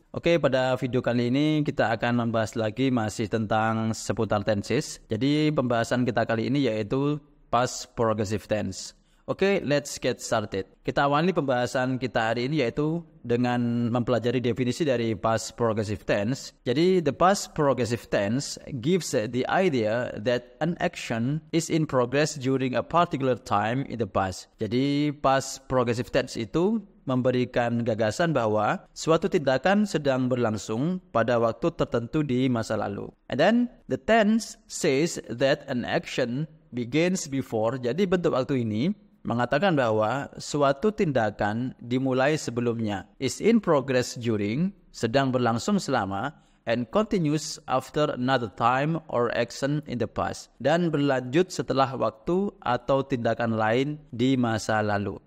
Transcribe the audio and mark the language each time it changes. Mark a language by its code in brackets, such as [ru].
[id] Oke, pada video kali ini kita akan membahas lagi masih tentang seputar tenses. Jadi pembahasan kita kali ini yaitu past progressive tense. Oke, [en] let's get started. [id] Kita awali pembahasan kita hari ini yaitu dengan mempelajari definisi dari past progressive tense. [en] Jadi the past progressive tense gives the idea that an action is in progress during a particular time in the past. [id] Jadi past progressive tense itu memberikan gagasan bahwa suatu tindakan sedang berlangsung pada waktu tertentu di masa lalu. [en] And then the tense says that an action begins before. [id] Jadi bentuk waktu ini mengatakan bahwa suatu tindakan dimulai sebelumnya, [en] is in progress during, [id] sedang berlangsung selama, [en] and continues after another time or action in the past, [id] dan berlanjut setelah waktu atau tindakan lain di masa lalu.